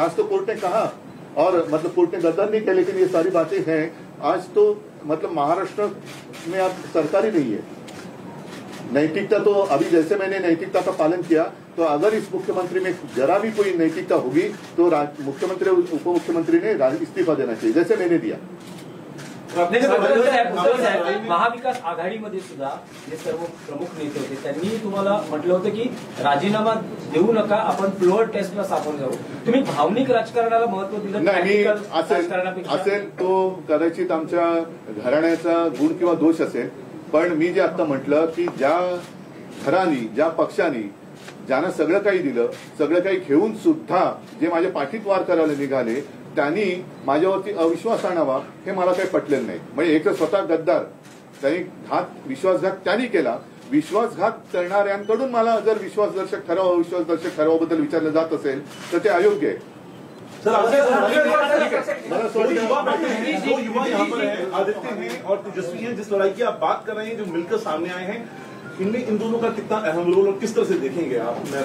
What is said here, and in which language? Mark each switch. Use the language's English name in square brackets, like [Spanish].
[Hindi] आज तो कोर्ट ने कहा, और मतलब कोर्ट ने गद्दार नहीं किया, लेकिन ये सारी बातें हैं। आज तो मतलब महाराष्ट्र में आप सरकार ही नहीं है। नैतिकता तो अभी जैसे मैंने नैतिकता का पालन किया, तो अगर इस मुख्यमंत्री में जरा भी कोई नैतिकता होगी तो मुख्यमंत्री उप मुख्यमंत्री ने इस्तीफा देना चाहिए, जैसे मैंने दिया। [Marathi] महाविकास आघाडीमध्ये सुद्धा जे सर्व प्रमुख नेते होते त्यांनी तुम्हाला म्हटलं होतं की राजीनामा देऊ नका, आपण फ्लोअर टेस्टला सामोरे जाऊ। तुम्ही भावनिक राजकारणाला महत्व दिलं नाही, राजकारणापेक्षा असेल तो कदाचित आमच्या घराण्याचा गुण किंवा दोष असेल, पण मी जे आता म्हटलं की ज्या घरानी, ज्या पक्षांनी ज्यांना सगळं काही दिलं, सगळं काही घेऊन सुद्धा जे माझ्या पाठीत वार करायला निघाले, त्यांनी माझ्यावरती अविश्वास आणावा हे मला काही पटलेलं नाही। म्हणजे एक स्वतः गद्दार, त्यांनी विश्वासघात त्यांनी केला। विश्वासघात करणाऱ्यांकडून मला जर विश्वासदर्शक ठराव, अविश्वासदर्शक ठरावाबद्दल विचारलं जात असेल तर ते अयोग्य आहे। [Hindi] सर, दो युवा यहाँ पर है, आदित्य हैं और तेजस्वी हैं, जिस लड़ाई की आप बात कर रहे हैं, जो मिलकर सामने आए हैं, इनमें इन दोनों का कितना अहम रोल और किस तरह से देखेंगे आप?